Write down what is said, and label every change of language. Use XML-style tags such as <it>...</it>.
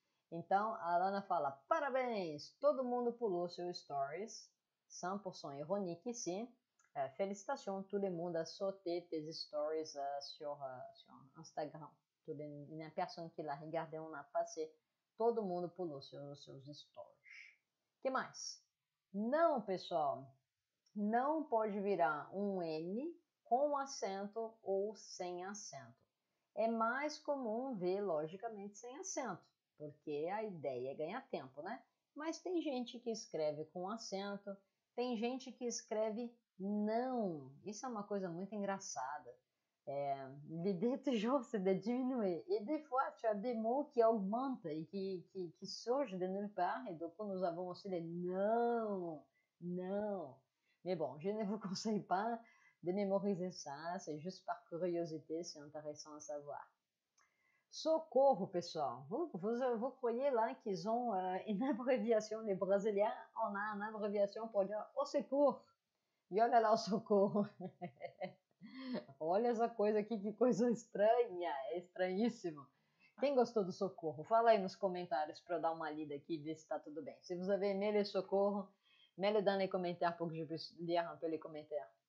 <pt>Então, a Lana fala, parabéns, todo mundo pulou seu stories.</pt> <fr>100% ironique ici. Félicitations, tout le monde a sauté tes stories sur Instagram. Il n'y a personne qui l'a regardé, on a passé.</fr> <pt>Todo mundo pulou seus stories. Que mais? Não, pessoal, não pode virar um N com acento ou sem acento. É mais comum ver, logicamente, sem acento, porque a ideia é ganhar tempo, né? Mas tem gente que escreve com acento, tem gente que escreve não. Isso é uma coisa muito engraçada.</pt> <fr>L'idée toujours c'est de diminuer. Et des fois, tu as des mots qui augmentent et qui surgent de nulle part. Et donc, nous avons aussi les non, non. Mais bon, je ne vous conseille pas de mémoriser ça. C'est juste par curiosité, c'est intéressant à savoir.</fr> <pt>Socorro, pessoal.</pt> <fr>Vous croyez là qu'ils ont une abréviation, les Brésiliens, on a une abréviation pour dire au secours.</fr> <pt>E olha lá o socorro. Olha essa coisa aqui, que coisa estranha, é estranhíssimo. Quem gostou do socorro? Fala aí nos comentários para eu dar uma lida aqui e ver se tá tudo bem.</pt> <fr>Se vous avez aimé le socorro, mets-le dans les commentaires pour que je puisse lire un peu les commentaires.</fr>